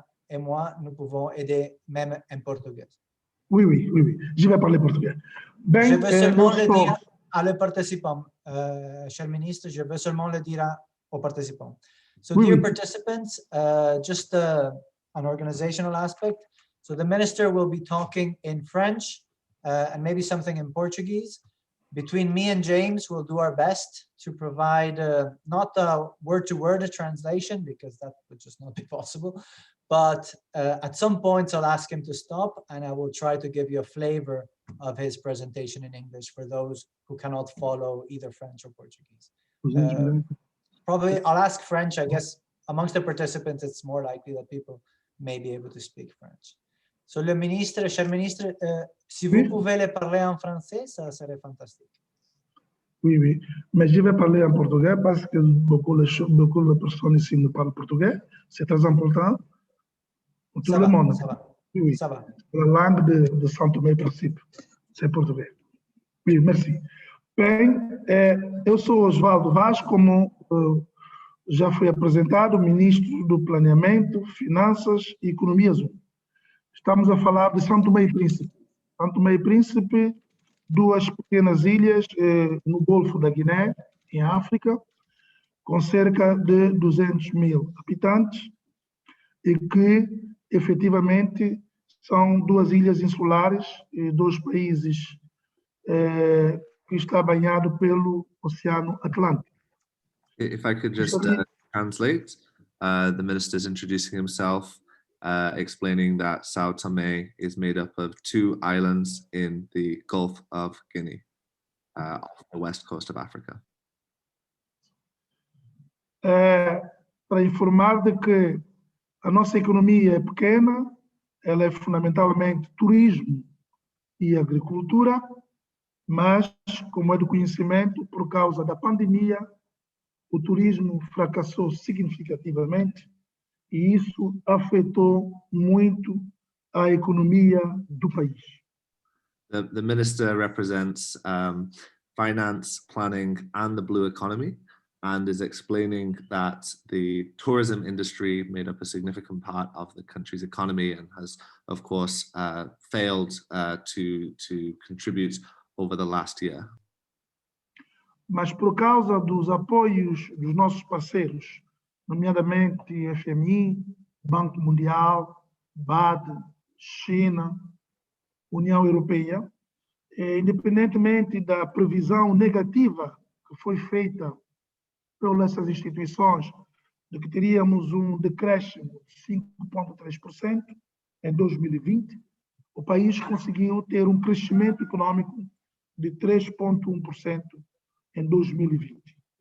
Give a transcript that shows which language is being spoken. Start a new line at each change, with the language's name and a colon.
French: Et moi, nous pouvons aider même en portugais. Oui. Je vais parler portugais. Je veux seulement le dire à les participants, cher ministre, je veux seulement le dire aux participants.
English: So, dear participants, just an organizational aspect. So the minister will be talking in French and maybe something in Portuguese. Between me and James, we'll do our best to provide not a word-to-word translation, because that would just not be possible. But at some points, I'll ask him to stop, and I will try to give you a flavor of his presentation in English for those who cannot follow either French or Portuguese. Probably I'll ask French. I guess amongst the participants, it's more likely that people may be able to speak French.
French: So, le ministre, cher ministre, si vous pouvez le parler en français, ça serait fantastique. Oui. Mais je vais parler en portugais parce que beaucoup de personnes ici ne parlent portugais. C'est très important pour tout le monde. Ça va. Oui. Ça va. La langue de Sao Tomé et Príncipe, c'est portugais. Oui, merci.
Portuguese: Bem, eu sou Osvaldo Vaz, como já foi apresentado, Ministro do Planeamento, Finanças e Economia Azul. Estamos a falar de São Tomé e Príncipe. São Tomé e Príncipe, duas pequenas ilhas no Golfo da Guiné, em África, com cerca de 200 mil habitantes e que, efetivamente, são duas ilhas insulares e dois países que está banhado pelo Oceano Atlântico.
English: If I could just translate, the minister's introducing himself, explaining that Sao Tomé is made up of two islands in the Gulf of Guinea, off the west coast of Africa.
Portuguese: Para informar de que a nossa economia é pequena, ela é fundamentalmente turismo e agricultura, mas, como é do conhecimento, por causa da pandemia, o turismo fracassou significativamente e isso afetou muito a economia do país.
English: The minister represents finance, planning, and the blue economy, and is explaining that the tourism industry made up a significant part of the country's economy and has, of course, failed to contribute over the last year.
Portuguese: Mas por causa dos apoios dos nossos parceiros, nomeadamente FMI, Banco Mundial, BAD, China, União Europeia, independentemente da previsão negativa que foi feita pelas essas instituições, de que teríamos decréscimo de 5,3% em 2020, o país conseguiu ter crescimento econômico de 3,1% em 2020.